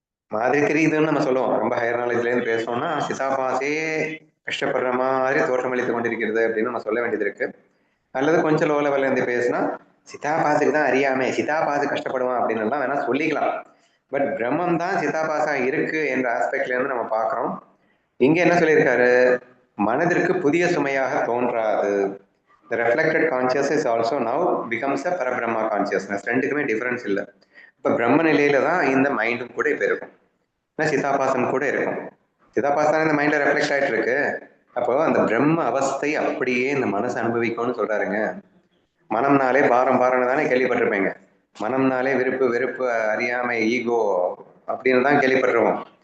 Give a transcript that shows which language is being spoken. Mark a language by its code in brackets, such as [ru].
[ta] மாதிரி தெரியுதுன்னு நம்ம சொல்லுவோம். ரொம்ப [en] higher நாலேஜ்ல [ta] இருந்து பேசணும்னா சிதாபாசே கஷ்டப்படுற மாதிரி தோற்றமளித்துக் கொண்டிருக்கிறது அப்படின்னு நம்ம சொல்ல வேண்டியது இருக்கு. அல்லது கொஞ்சம் [en] low லெவல்ல [ta] இருந்து பேசினா சிதாபாசுக்கு தான் அறியாமை, சிதாபாசு கஷ்டப்படுவான் அப்படின்னு எல்லாம் வேணா சொல்லிக்கலாம். பட் பிரம்மம் தான் சிதாபாசா இருக்கு என்ற ஆஸ்பெக்ட்ல இருந்து நம்ம பார்க்கிறோம். இங்க என்ன சொல்லியிருக்காரு? மனதிற்கு புதிய சுமையாக தோன்றாது. [en] The reflected consciousness is also now becomes a Parabrahma consciousness. [ta] ரெண்டுக்குமே டிஃபரன்ஸ் இல்லை. இப்ப பிரம்ம நிலையில தான் இந்த மைண்டும் கூட இப்ப இருக்கும், சிதாபாசம் கூட இருக்கும். சிதாபாசம் இந்த மைண்ட்ல ரெஃப்ளெக்ட் ஆயிட்டு இருக்கு. அப்போ அந்த பிரம்ம அவஸ்தை அப்படியே இந்த மனசு அனுபவிக்கும்னு சொல்றாருங்க. மனம்னாலே பாரம் பாரம்னு தானே கேள்விப்பட்டிருப்பீங்க. மனம்னாலே விருப்பு வெறுப்பு அறியாமை ஈகோ அப்படின்னு தான் கேள்விப்பட்டிருவோம்.